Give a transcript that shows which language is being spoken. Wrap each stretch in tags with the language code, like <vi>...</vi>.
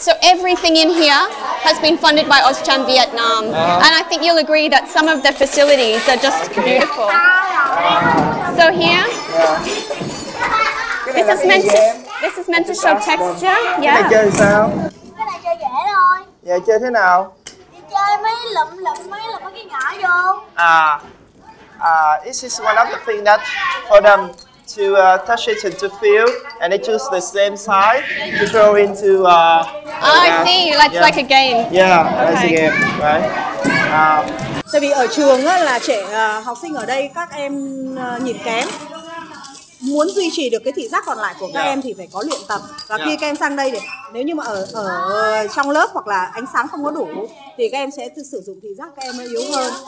<en>So everything in here has been funded by Auscham Vietnam. And I think you'll agree that some of the facilities are just beautiful. So here, this is meant to show texture.</en> <vi>Cái này chơi sao? Cái này chơi dễ thôi. Dạ, chơi thế nào? Đi chơi mấy lụm mấy cái nhỏ vô.</vi> <en>This is one of the things that for them to touch it and to feel, and they choose the same side to throw into. I see. That's like a game. Yeah, that's a game, right?</en> <vi>Tại vì ở trường á, là trẻ học sinh ở đây các em nhìn kém, muốn duy trì được cái thị giác còn lại của các em thì phải có luyện tập. Và khi các em sang đây thì nếu như mà ở trong lớp hoặc là ánh sáng không có đủ thì các em sẽ sử dụng thị giác các em yếu hơn.</vi>